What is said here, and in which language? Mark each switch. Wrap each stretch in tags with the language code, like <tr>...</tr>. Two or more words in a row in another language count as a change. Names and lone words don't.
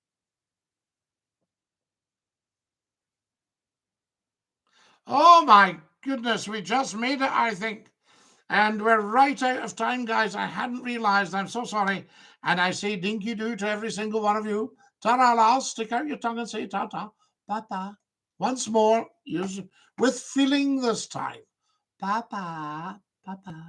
<en>Oh, my goodness, we just made it, I think. And we're right out of time, guys. I hadn't realized. I'm so sorry. And I say dinky-doo to every single one of you. Ta-ra, lads. Stick out your tongue and say ta-ta. Ba-ba. Once more, use with feeling this time. Ba-ba. Ba-ba.</en>